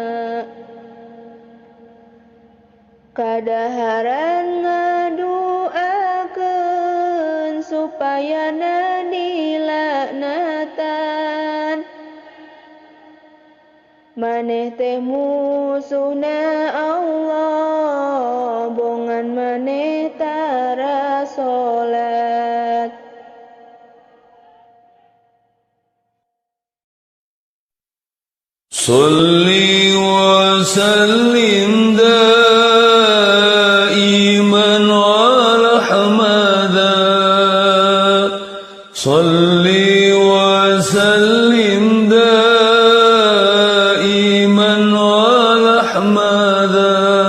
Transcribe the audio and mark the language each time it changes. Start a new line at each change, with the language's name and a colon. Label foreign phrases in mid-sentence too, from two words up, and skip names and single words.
Sundanese: kadaharan ngaduakeun supayana dilaknatan maneh teh musuhna Allah bongan maneh tara salat
Arabic: صل وسلم صلي وسلم دائما على أحمدا